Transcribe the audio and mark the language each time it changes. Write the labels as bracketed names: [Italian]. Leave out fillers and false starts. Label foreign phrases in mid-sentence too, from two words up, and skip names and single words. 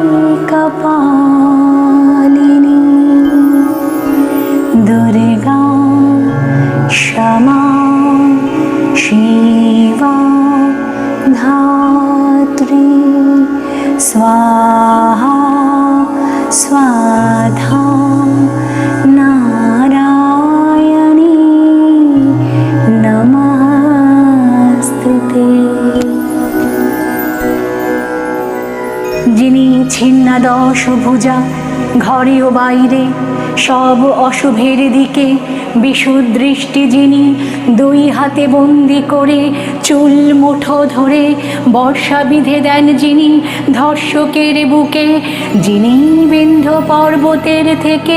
[Sanskrit] कपालिनी दुर्गा क्षमा शिवा धात्री स्वाहा स्वाधा नारायणी नमस्तुते। [Bangla] যিনি ছিন্নাদশ ভুজা ঘরে ও বাইরে সব অশুভের দিকে বিশুদৃষ্টি, যিনি দুই হাতে বন্দি করে চুল মুঠো ধরে বর্ষা বিধে দেন, যিনি ধর্ষকের বুকে, যিনি বিন্ধ্য পর্বতের থেকে